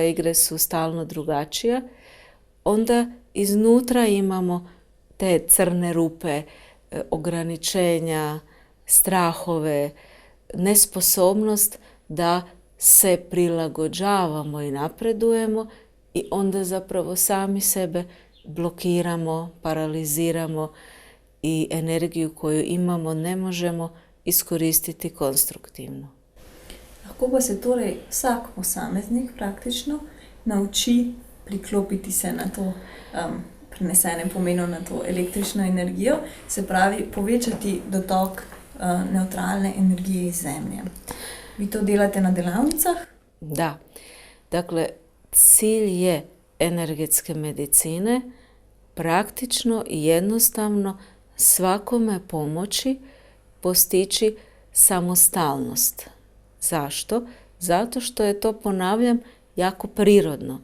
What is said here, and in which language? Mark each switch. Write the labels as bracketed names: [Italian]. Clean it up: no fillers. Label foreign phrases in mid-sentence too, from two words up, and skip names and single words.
[Croatian] igre su stalno drugačija, onda iznutra imamo te crne rupe, ograničenja, strahove, nesposobnost da se prilagođavamo i napredujemo i onda zapravo sami sebe blokiramo, paraliziramo i energiju koju imamo ne možemo iskoristiti konstruktivno. [Slovenian] Lahko pa se torej vsak posameznik praktično nauči priklopiti se na to prenesenem pomenu, na to električno energijo, se pravi povečati dotok nevtralne energije iz zemlje. Vi to delate na delavnicah? Da. [Croatian] Dakle, cilj je energetske medicine praktično i jednostavno svakome pomoći postići samostalnost. Zašto? Zato što je to, ponavljam, jako prirodno.